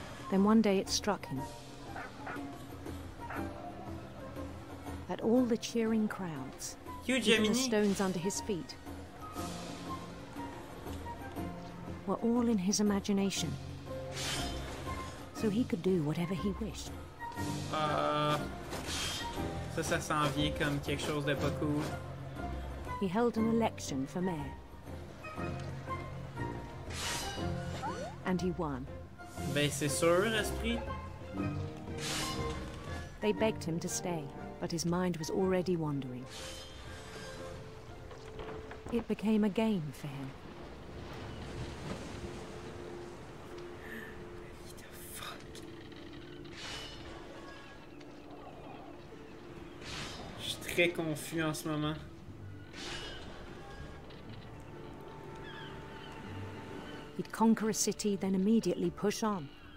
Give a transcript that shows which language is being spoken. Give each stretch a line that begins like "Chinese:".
English: Then one day it struck him that all the cheering crowds, even the stones under his feet, were all in his imagination. So he could do whatever he wished.
French: Ça s'en vient comme quelque chose de pas cool.
English: He held an election for mayor. And he won.
French: Ben c'est sûr, Esprit.
English: They begged him to stay, but his mind was already wandering. It became a game for him.
French: Je suis très confus en ce moment.
English: He'd conquer a city, then immediately push on.